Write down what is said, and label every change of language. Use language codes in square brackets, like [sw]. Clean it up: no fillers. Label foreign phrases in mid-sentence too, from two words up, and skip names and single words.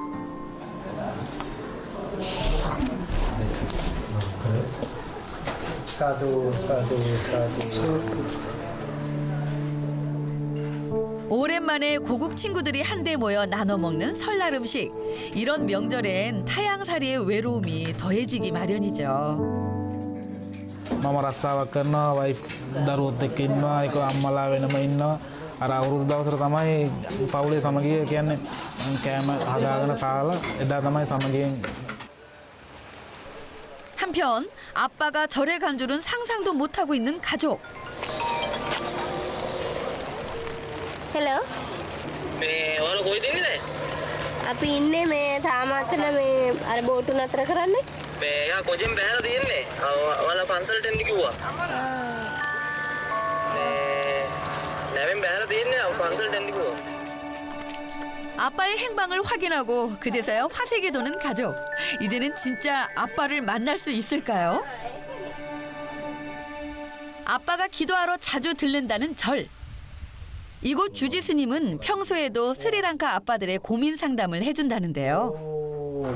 [si] 사두. [ko] 오랜만에 고국 친구들이 한데 모여 나눠 먹는 설날 음식. 이런 명절엔 타양살이의 외로움이 더해지기 마련이죠. [si] මම රස්සාවක් කරනවා වයිෆ් දරුවොත් එක්ක ඉන්නවා ඒක අම්මලා වෙනම ඉන්නවා අර අවුරුදු දවසට තමයි පවුලේ සමගිය කියන්නේ කෑම හදාගෙන කාලා එදා තමයි සමගියෙන්. [ko] 한편 아빠가 절에 간 줄은 상상도 못하고 있는 가족. [si] හෙලෝ මේ ඔයාලා කොයිද ඉන්නේ? අපි ඉන්නේ මේ තාමත්තන මේ අර බෝටු නතර කරන්නේ. මේ යා කොජෙන් බෑලා තියෙන්නේ. ඔයාලා පන්සලට එන්න කිව්වා. නැවෙන් බෑලා තියෙන්නේ. පන්සලට එන්න කිව්වා. [ko] 아빠의 행방을 확인하고 그제서야 화색이 도는 가족. 이제는 진짜 아빠를 만날 수 있을까요? 아빠가 기도하러 자주 들른다는 절. 이곳 주지 스님은 평소에도 스리랑카 아빠들의 고민 상담을 해준다는데요.